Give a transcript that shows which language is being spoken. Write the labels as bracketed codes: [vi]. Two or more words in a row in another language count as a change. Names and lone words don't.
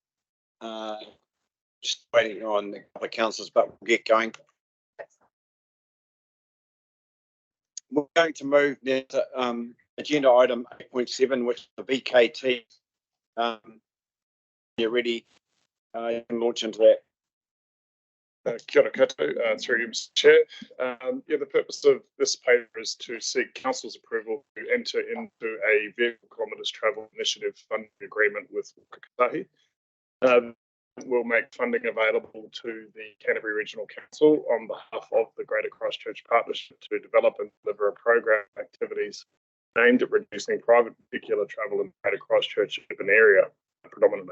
[en] Just waiting on a couple of councillors, but we'll get going. We're going to move now to agenda item 8.7, which is the VKT. You're ready. You can launch into that. [mi] Kia ora koutou, [en] through you, Mr. Chair. The purpose of this paper is to seek Council's approval to enter into a vehicle kilometres travel initiative funding agreement with Whakatahi. We'll make funding available to the Canterbury Regional Council on behalf of the Greater Christchurch Partnership to develop and deliver a program of activities aimed at reducing private vehicular travel in the Greater Christchurch urban area predominantly.